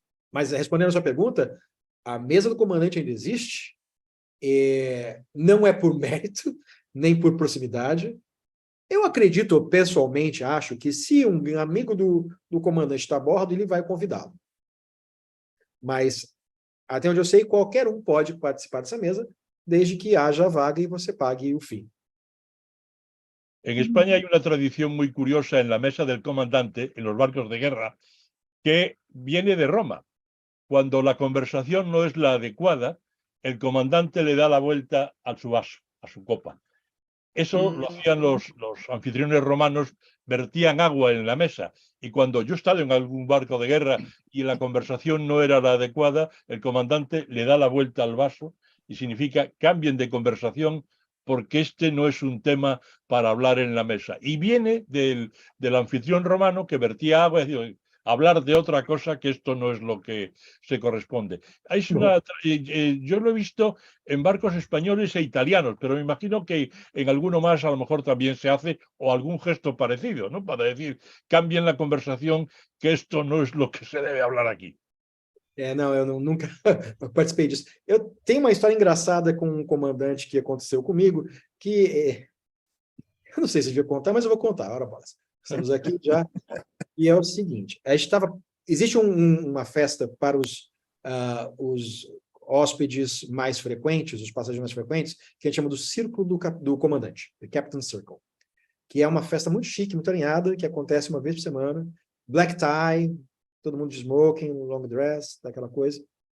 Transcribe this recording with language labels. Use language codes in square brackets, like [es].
[pt] Mas, respondendo a sua pergunta, a mesa do comandante ainda existe, não é por mérito, nem por proximidade. Eu acredito, pessoalmente, acho que se um amigo do comandante está a bordo, ele vai convidá-lo. Mas, até onde eu sei, qualquer um pode participar dessa mesa, desde que haja vaga e você pague o fee. [es] En España hay una tradición muy curiosa en la mesa del comandante, en los barcos de guerra, que viene de Roma. Cuando la conversación no es la adecuada, el comandante le da la vuelta a su vaso, a su copa. Eso lo hacían los anfitriones romanos, vertían agua en la mesa. Y cuando yo he estado en algún barco de guerra y la conversación no era la adecuada, el comandante le da la vuelta al vaso y significa cambien de conversación porque este no es un tema para hablar en la mesa. Y viene del anfitrión romano que vertía agua y decía, hablar de otra cosa que esto no es lo que se corresponde. Yo lo he visto en barcos españoles e italianos, pero me imagino que en alguno más a lo mejor también se hace o algún gesto parecido, ¿no? Para decir, cambien la conversación, que esto no es lo que se debe hablar aquí. [pt] Não, eu nunca participei disso. Eu tenho uma história engraçada com um comandante que aconteceu comigo, que eu não sei se eu devia contar, mas eu vou contar, ora bolas. Estamos aqui já. E é o seguinte, existe uma festa para os hóspedes mais frequentes, os passageiros mais frequentes, que a gente chama do Círculo do Comandante, [en] the Captain Circle, [pt] que é uma festa muito chique, muito alinhada, que acontece uma vez por semana, black tie, todo mundo de smoking, long dress, daquela coisa.